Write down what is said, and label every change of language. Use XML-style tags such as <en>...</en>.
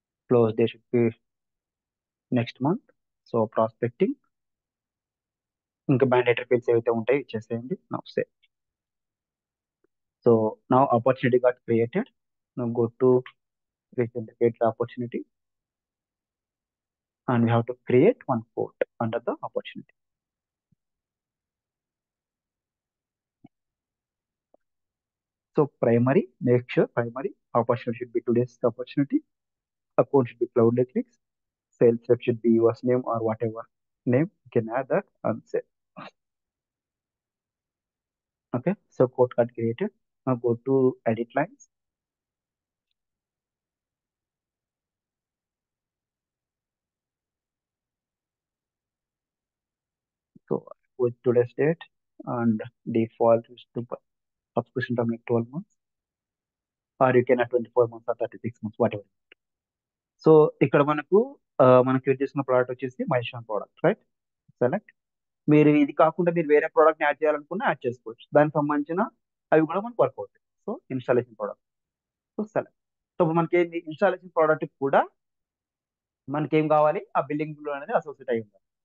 <en>Close date should be next month.</en> <te>So prospecting ఇంకా mandatory fields ఏవైతే ఉంటాయో ఇచ్చేసేయండి.</te> <en>Now say so now opportunity got created. Now go to recently create the opportunity and we have to create one port under the opportunity. So primary, make sure primary opportunity should be today's opportunity. Account should be Cloud Electrics. Sales rep should be yours name or whatever name. You can add that and say. Okay, so quote got created. Now go to edit lines. So with today's date and default is to subscription term like 12 months, or you can add 24 months or 36 months, whatever.</en> <te>So ఇక్కడ మనకు మనం create చేసిన product వచ్చేసి మైషాన్ product, right? Select. మీరు ఇది కాకుండా మీరు వేరే ప్రోడక్ట్ యాడ్ చేయాలనుకున్నా యాడ్ చేసుకోవచ్చు. దానికి సంబంధించిన అవి కూడా మనకు వర్క్ అవుతాయి. So installation product, so select. So ఇప్పుడు మనకి ఏంటి, ఇన్స్టాలేషన్ ప్రోడక్ట్ కూడా మనకి ఏం కావాలి, ఆ బిల్డింగ్ అనేది అసోసియేట్ అయి ఉండాలి.</te>